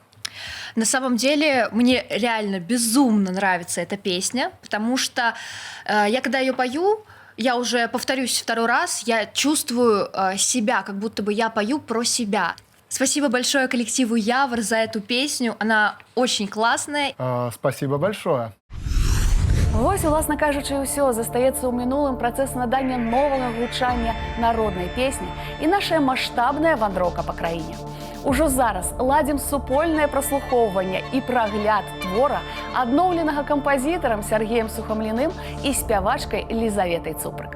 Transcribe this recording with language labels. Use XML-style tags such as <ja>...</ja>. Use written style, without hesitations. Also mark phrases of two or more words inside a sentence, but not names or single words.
<ru>На самом деле, мне реально безумно нравится эта песня, потому что я когда ее пою, я уже повторюсь второй раз, я чувствую себя, как будто бы я пою про себя. Спасибо большое коллективу Явор за эту песню, она очень классная. Спасибо большое.</ru> <be>Вось, уласна кажучы, ўсё застаецца ў мінулым працэс надання новага гучання народнай песні і нашая маштабная вандроўка па краіне. Ужо зараз ладзім супольнае праслухоўванне і прагляд твора, адноўленага кампазітарам Сергеем Сухамліным і спявачкай Лізаветай Цупрык.</be>